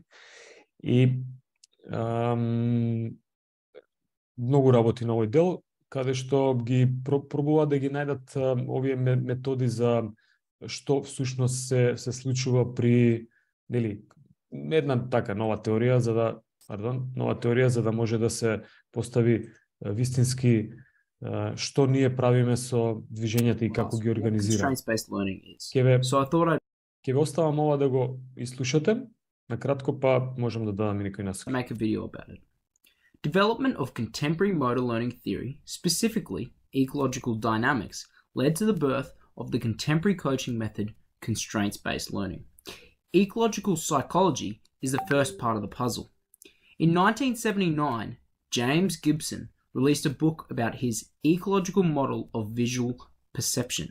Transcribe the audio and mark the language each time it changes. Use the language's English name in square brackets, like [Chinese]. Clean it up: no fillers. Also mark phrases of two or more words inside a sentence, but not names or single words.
[Macedonian] И многу работи на овој дел, каде што ги пробуваат да ги најдат овие методи за што всушност се случува при, нели, една така нова теорија за да може да се постави вистински што ние правиме со движењата и како ги организираме. Ќе ве оставам ова да го изслушате, накратко па можам да дадам и некој насоки. [English] Make a video about it. Development of contemporary motor learning theory, specifically ecological dynamics, led to the birth of the contemporary coaching method, constraints-based learning. Ecological psychology is the first part of the puzzle. In 1979, James Gibson released a book about his ecological model of visual perception.